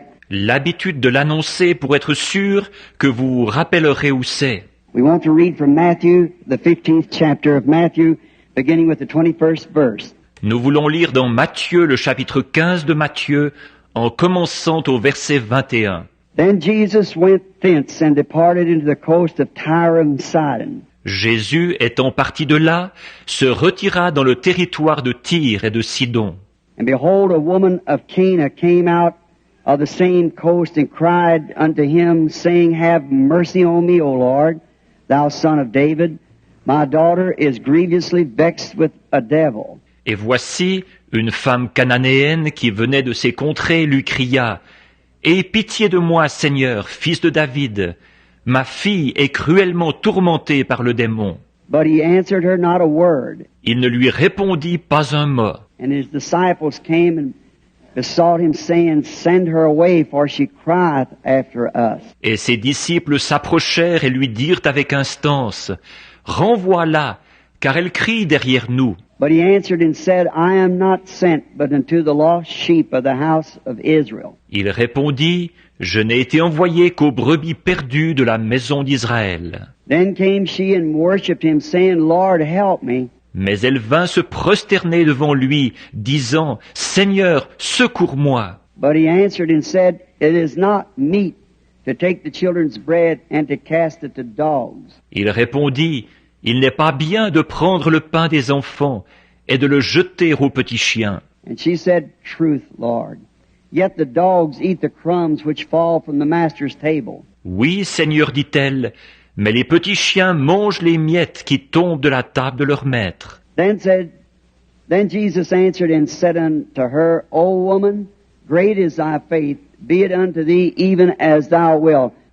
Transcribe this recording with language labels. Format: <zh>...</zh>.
<fr>L'habitude de l'annoncer pour être sûr que vous vous rappellerez où c'est.</fr> <en>We want to read from Matthew, the 15th chapter of Matthew, beginning with the 21st verse.</en> <fr>Nous voulons lire dans Matthieu, le chapitre 15 de Matthieu, en commençant au verset 21.</fr> <en>Then Jesus went thence and departed into the coast of Tyre and Sidon.</en> <fr>Jésus, étant parti de là, se retira dans le territoire de Tyr et de Sidon.</fr> <en>And behold, a woman of Cana came out of the same coast and cried unto him, saying, Have mercy on me, O Lord, thou son of David. My daughter is grievously vexed with a devil.</en> <fr>Et voici, une femme cananéenne qui venait de ces contrées lui cria, « Aie pitié de moi, Seigneur, fils de David. Ma fille est cruellement tourmentée par le démon. »</fr> <en>But he answered her not a word.</en> <fr>Il ne lui répondit pas un mot.</fr> <en>And his disciples came and besought him, saying, Send her away, for she crieth after us.</en> <fr>Et ses disciples s'approchèrent et lui dirent avec instance, « Renvoie-la, car elle crie derrière nous. »</fr> <en>But he answered and said, I am not sent but unto the lost sheep of the house of Israel.</en> <fr>Il répondit, « Je n'ai été envoyé qu'aux brebis perdues de la maison d'Israël. »</fr> <en>Then came she and worshipped him, saying, Lord, help me.</en> <fr>Mais elle vint se prosterner devant lui, disant, « Seigneur, secours-moi. »</fr> <en>But he answered and said, It is not meet to take the children's bread and to cast it to dogs.</en> <fr>Il répondit, « Il n'est pas bien de prendre le pain des enfants et de le jeter aux petits chiens. »</fr> <en>And she said, Truth, Lord. Yet the dogs eat the crumbs which fall from the master's table.</en> <fr>Oui, Seigneur, dit-elle, mais les petits chiens mangent les miettes qui tombent de la table de leur maître.</fr> <en>Then Jesus answered and said unto her, O woman, great is thy faith, be it unto thee even as thou wilt.</en>